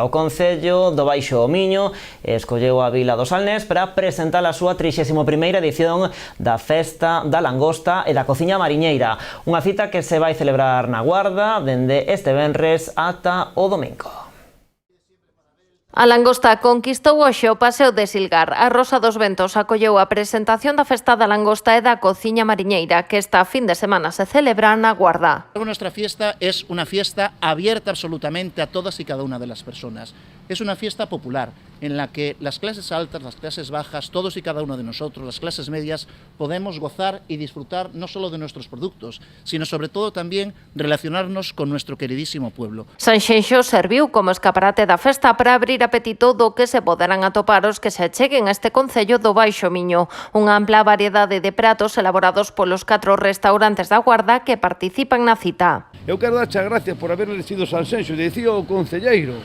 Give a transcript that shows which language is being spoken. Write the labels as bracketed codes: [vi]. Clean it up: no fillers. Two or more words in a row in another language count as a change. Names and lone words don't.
[gl] O Concello do Baixo Miño escolleu a Vila do Salnés para presentar a súa 31ª edición da Festa da Langosta e da Cociña Mariñeira, unha cita que se vai celebrar na Guarda dende este venres ata o domingo. A langosta conquistou hoxe o Paseo de Silgar. A Rosa dos Ventos acolleu a presentación da Festa da Langosta e da Cociña Mariñeira, que esta fin de semana se celebra na Guarda. [es] Nuestra fiesta es una fiesta abierta absolutamente a todas y cada una de las personas. es una fiesta popular en la que las clases altas, las clases bajas, todos y cada uno de nosotros, las clases medias, podemos gozar y disfrutar no solo de nuestros productos, sino sobre todo también relacionarnos con nuestro queridísimo pueblo. [gl] Sanxenxo serviu como escaparate da festa para abrir apetito do que se poderán atopar os que se acheguen a este concello do Baixo Miño. Unha ampla variedade de pratos elaborados polos 4 restaurantes da Guarda que participan na cita. Eu quero darche a gracia por haber elegido Sanxenxo, dicía o concelleiro.